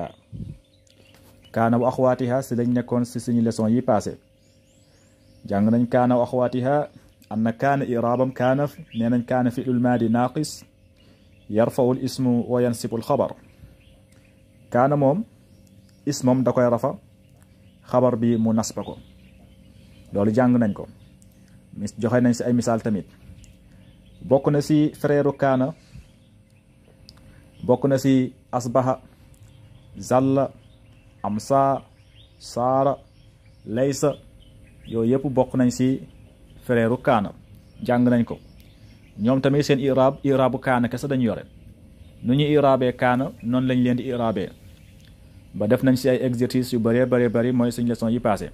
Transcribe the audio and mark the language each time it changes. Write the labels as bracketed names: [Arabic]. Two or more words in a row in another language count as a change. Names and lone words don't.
[Arabic] كان وأخواتها [Wolof] si lañ nekkoon si suñu leçon yi passé jàng nañ [Arabic] كان وأخواتها [Wolof] am na kaana i'raabam kaana nee nañ [Arabic] كان فعل ماض ناقص يرفع الاسم وينصب الخبر. [Wolof] kaana moom ismam da koy rafa xabar bi mu nasba ko loolu jàng nañ ko joxe nañ si ay misaal tamit. bokk na si frère kaana bokk na si [Arabic] أصبح ظل أمسى صار ليس [Wolof] yooyu yëpp bokk nañ si frère kaana jàng nañ ko. ñoom tamit seen iraabu kaana kese dañu yore nu ñu iraabee kaana noonu lañ leen di iraabee ba def nañ si ay exercices yu bëree bëri mooy suñu leçon yi passé.